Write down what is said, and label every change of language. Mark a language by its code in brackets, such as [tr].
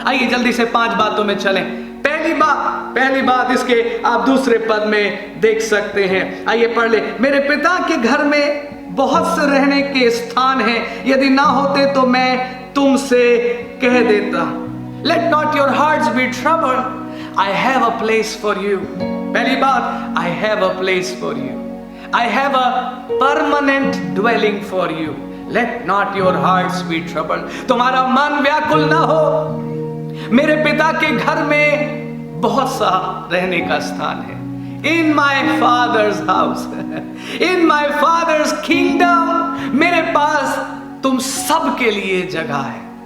[hi] आइए जल्दी से 5 बातों में चलें। पहली बात इसके आप दूसरे पद में देख सकते हैं, आइए पढ़ ले। मेरे पिता के घर में बहुत से रहने के स्थान हैं, यदि ना होते तो मैं तुमसे कह देता। [en] Let not your hearts be troubled. I have a place for you. [hi] पहली बात, [en] I have a place for you. I have a permanent dwelling for you. Let not your hearts be troubled. [hi] तुम्हारा मन व्याकुल ना हो। मेरे पिता के घर में बहुत सा रहने का स्थान है। [en] In my father's house, in my father's kingdom, [hi] मेरे पास तुम सब के लिए जगह है।